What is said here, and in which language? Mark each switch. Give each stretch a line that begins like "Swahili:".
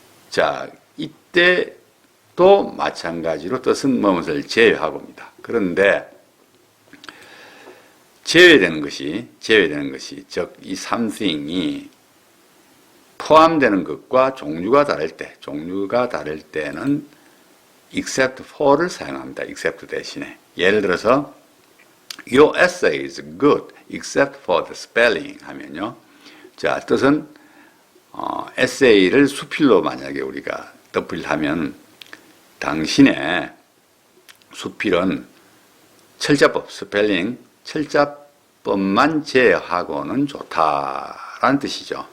Korean: 자, 이때도 마찬가지로 뜻은 무엇을 제외하고입니다. 그런데 제외되는 것이 즉 이 something이 포함되는 것과 종류가 다를 때는 except for를 사용합니다. except 대신에. 예를 들어서
English: Your essay is good except for the spelling
Korean: 하면요. 자, 뜻은 에세이를 수필로 만약에 우리가 덧필하면 당신의 수필은 철자법, 스펠링, 철자법만 제하고는 좋다라는 뜻이죠.